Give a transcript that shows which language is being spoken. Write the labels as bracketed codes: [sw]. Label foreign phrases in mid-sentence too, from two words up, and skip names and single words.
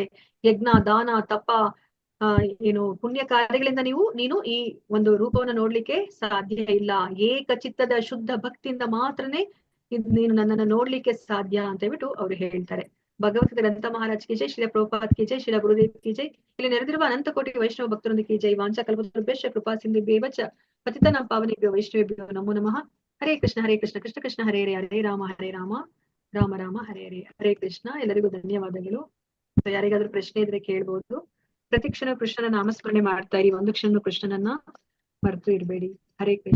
[kn] ಯಜ್ಞ, ದಾನ, ತಪ, ಏನು ಪುಣ್ಯ ಕಾರ್ಯಗಳಿಂದ ನೀನು ಈ ಒಂದು ರೂಪವನ್ನ ನೋಡ್ಲಿಕ್ಕೆ ಸಾಧ್ಯ ಇಲ್ಲ. ಏಕಚಿತ್ತದ ಶುದ್ಧ ಭಕ್ತಿಯಿಂದ ಮಾತ್ರನೇ ನೀನು ನನ್ನನ್ನ ನೋಡ್ಲಿಕ್ಕೆ ಸಾಧ್ಯ ಅಂತ ಹೇಳ್ಬಿಟ್ಟು ಅವ್ರು ಹೇಳ್ತಾರೆ. [hi] भगवद्गीता ग्रंथ महाराज की जय, श्रील प्रभुपाद की जय, श्रील गुरुदेव की जय. [kn] ಇಲ್ಲಿ ನೆರೆದಿರುವ ಅನಂತ ಕೋಟಿ ವೈಷ್ಣವ ಭಕ್ತರೊಂದಿಗೆ ಜೈ. [sa] ವಾಂಚಾ ಕಲ್ಪತರುಭ್ಯಶ್ಚ ಕೃಪಾ ಸಿಂಧುಭ್ಯೇವ ಚ ಪತಿತಾನಾಂ ಪಾವನೇಭ್ಯೋ ವೈಷ್ಣವೇಭ್ಯೋ ನಮೋ ನಮಃ. ಹರೇ ಕೃಷ್ಣ ಕೃಷ್ಣ ಕೃಷ್ಣ ಹರೇ ಹರೇ, ಹರೇ ರಾಮ ರಾಮ ರಾಮ ಹರೇ ಹರೇ. ಹರೇ ಕೃಷ್ಣ. [kn] ಎಲ್ಲರಿಗೂ ಧನ್ಯವಾದಗಳು. ಯಾರಿಗಾದ್ರೂ ಪ್ರಶ್ನೆ ಇದ್ರೆ ಕೇಳ್ಬೋದು. ಪ್ರತಿ ಕ್ಷಣ ಕೃಷ್ಣನ ನಾಮಸ್ಮರಣೆ ಮಾಡ್ತಾ ಇರಿ, ಒಂದು ಕ್ಷಣ ಕೃಷ್ಣನನ್ನ ಮರೆತು ಇರ್ಬೇಡಿ. [sa] ಹರೇ ಕೃಷ್ಣ.